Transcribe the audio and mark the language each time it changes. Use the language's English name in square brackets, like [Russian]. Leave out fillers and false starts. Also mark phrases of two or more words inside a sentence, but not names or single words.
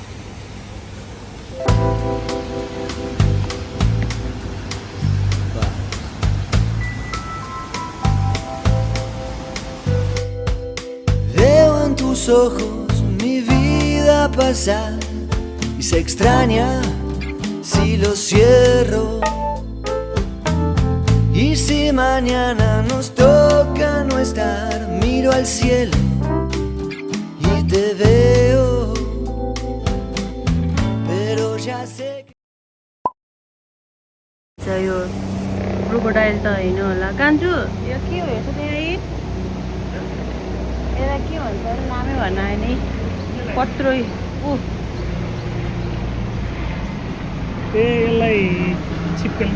[Spanish] Veo en tus ojos mi vida pasar y se extraña si lo cierro. Y si mañana nos toca no estar, miro al cielo y te veo, pero ya sé que... [Nepali] यो क्रोकोडाइल त होइन होला कान्छु यो के हो यसो त्यहाँ यसलाई के भन्छ अरे नामै भन्न आयो नि कत्रो यसलाई छिपकली